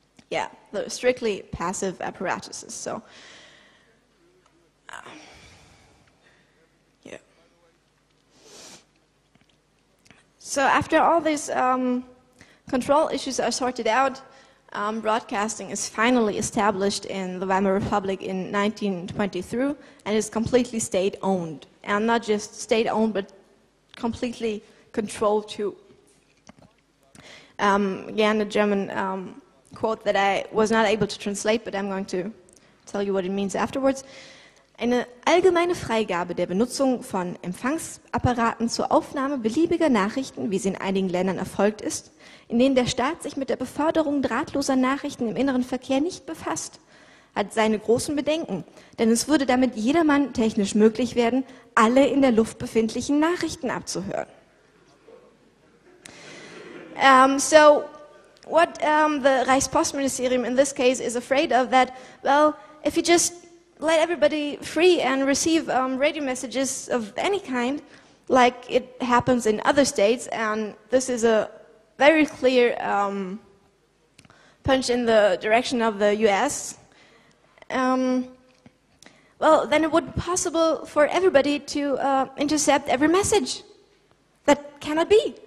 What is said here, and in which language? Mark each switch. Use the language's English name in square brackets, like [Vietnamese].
[English] Yeah, the strictly passive apparatuses. So, So after all these control issues are sorted out, broadcasting is finally established in the Weimar Republic in 1923 and is completely state-owned. And not just state-owned, but completely controlled too. Again, a German quote that I was not able to translate, but I'm going to tell you what it means afterwards. [German] Eine allgemeine Freigabe der Benutzung von Empfangsapparaten zur Aufnahme beliebiger Nachrichten, wie sie in einigen Ländern erfolgt ist, in denen der Staat sich mit der Beförderung drahtloser Nachrichten im inneren Verkehr nicht befasst, hat seine großen Bedenken, denn es würde damit jedermann technisch möglich werden, alle in der Luft befindlichen Nachrichten abzuhören. [English] So what the Reichspostministerium in this case is afraid of that, well, if you just let everybody free and receive radio messages of any kind, like it happens in other states, and this is a very clear punch in the direction of the US, well, then it would be possible for everybody to intercept every message. That cannot be.